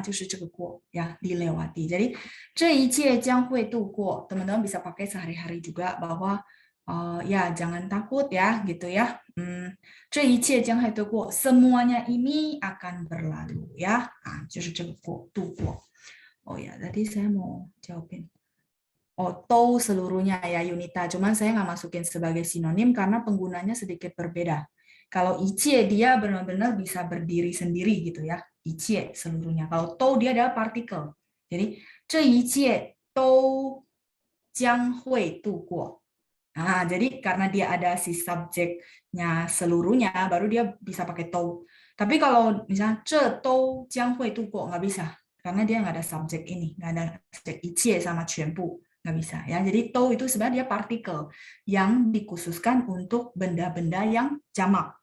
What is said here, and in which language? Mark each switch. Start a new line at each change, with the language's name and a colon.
Chinese: 就是这个过
Indonesian: ya, dilewati. Jadi
Chinese: 这一切将会度过.
Indonesian: Teman-teman bisa pakai sehari-hari juga bahwa ya jangan takut ya gitu ya.
Chinese: 这一切将会度过.
Indonesian: Semuanya ini akan berlalu ya.
Chinese: 就是这个过, 度过.
Indonesian: Oh ya, tadi saya mau jawabin. Atau seluruhnya ya Yunita. Cuman saya nggak masukin sebagai sinonim karena penggunanya sedikit berbeda. Kalau icie dia benar-benar bisa berdiri sendiri gitu ya. Icie seluruhnya. Kalau tou dia adalah partikel. Jadi
Chinese: 这一切都将会度过.
Indonesian: Nah, jadi karena dia ada si subjeknya seluruhnya, baru dia bisa pakai tou. Tapi kalau misalnya
Chinese: 这都将会度过
Indonesian: nggak bisa. Karena dia nggak ada subjek ini. Nggak ada subjek icie sama 全部.Nggak bisa ya. Jadi tou itu sebenarnya dia partikel yang dikhususkan untuk benda-benda yang jamak.